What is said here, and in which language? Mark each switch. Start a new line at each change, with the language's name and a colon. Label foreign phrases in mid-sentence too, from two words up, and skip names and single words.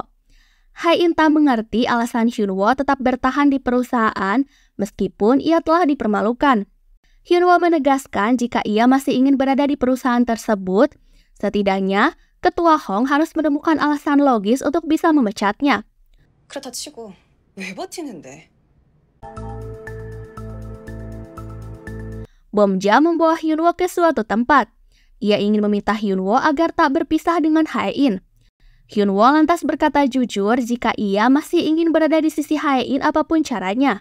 Indonesian: Hae-in tak mengerti alasan Hyunwoo tetap bertahan di perusahaan meskipun ia telah dipermalukan. Hyunwoo menegaskan jika ia masih ingin berada di perusahaan tersebut, setidaknya Ketua Hong harus menemukan alasan logis untuk bisa memecatnya.
Korean: 그렇다 치고 왜 버티는데?
Indonesian: Bomja membawa Hyunwoo ke suatu tempat. Ia ingin meminta Hyunwoo agar tak berpisah dengan Hae-in. Hyunwoo lantas berkata jujur jika ia masih ingin berada di sisi Hae-in apapun caranya.